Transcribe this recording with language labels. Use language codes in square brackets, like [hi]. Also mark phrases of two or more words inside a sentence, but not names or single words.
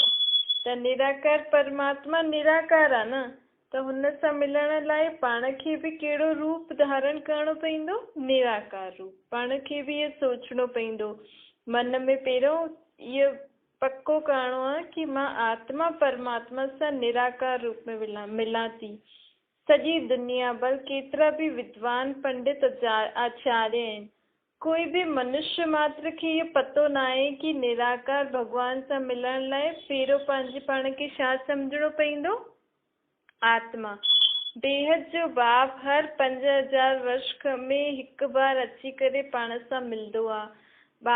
[sd] त निराकार परमात्मा निराकार आहे न, त हुन सां मिलण लाइ पाण खे बि कहिड़ो रूप धारण करणो पवंदो? निराकार रूप। पाण खे बि इहो सोचणो पवंदो मन में। पहिरियों इहो पक्को करणो आहे कि मां आत्मा परमात्मा सां निराकार रूप में मिलां थी। सॼी दुनिया भर केतिरा बि विद्वान पंडित आचार्य आहिनि, कोई बि मनुष्य मात्र खे इहो पतो न आहे कि निराकार भॻवान सां मिलण लाइ पहिरियों पंहिंजे पाण खे छा सम्झणो पवंदो? आत्मा। बेहद जो बाप हर 5000 वर्ष में हिकु बार अची करे पाण सां मिलंदो आहे।